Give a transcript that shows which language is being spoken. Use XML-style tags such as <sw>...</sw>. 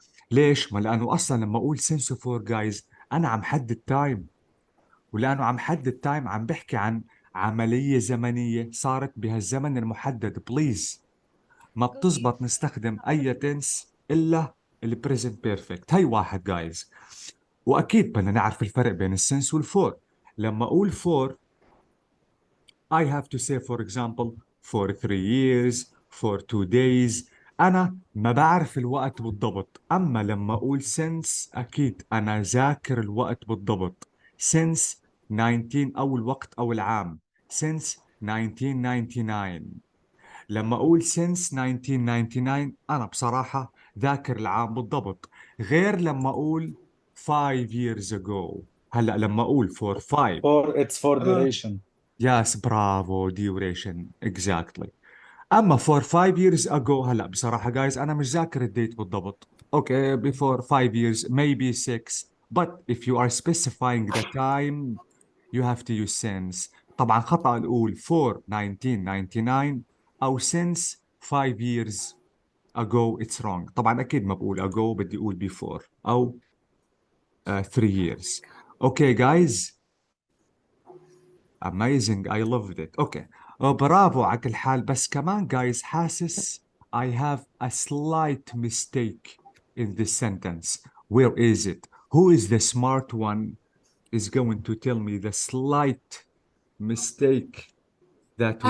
<ar>ليش؟ ما لأنه أصلا لما أقول سنس فور جايز أنا عم حدد تايم، ولأنه عم حدد تايم عم بحكي عن عملية زمنية صارت بهالزمن المحدد. بليز ما بتزبط نستخدم أي تنس إلا البريزنت بيرفكت. هي واحد جايز. وأكيد بدنا نعرف الفرق بين السنس والفور. لما أقول فور</ar> <en>I have to say for example for 3 years for 2 days.</en> <ar>أنا ما بعرف الوقت بالضبط، أما لما أقول since أكيد أنا ذاكر الوقت بالضبط.</ar> <en>since 19 أو الوقت أو العام since 1999.</en> <ar>لما أقول since 1999 أنا بصراحة ذاكر العام بالضبط، غير لما أقول 5 years ago. هلأ لما أقول for 5.</ar> <en>It's for duration. Yes, bravo, duration, exactly.</en> <ar>أما</ar> <en>for 5 years ago</en> <ar>هلا بصراحة guys أنا مش ذاكر الديت بالضبط.</ar> <en>Okay, before 5 years, maybe 6. But if you are specifying the time, you have to use since.</en> <ar>طبعا خطأ نقول for 1999 أو since 5 years ago</ar> <en>it's wrong.</en> <ar>طبعا أكيد ما بقول ago، بدي أقول before أو 3 years.</ar> <en>Okay guys, amazing, I loved it. Okay.</en> <ar>برافو على كل حال، بس كمان</ar> <en>guys</en> <ar>حاسس</ar> <en>I have a slight mistake in this sentence. Where is it? Who is the smart one is going to tell me the slight mistake that we</en>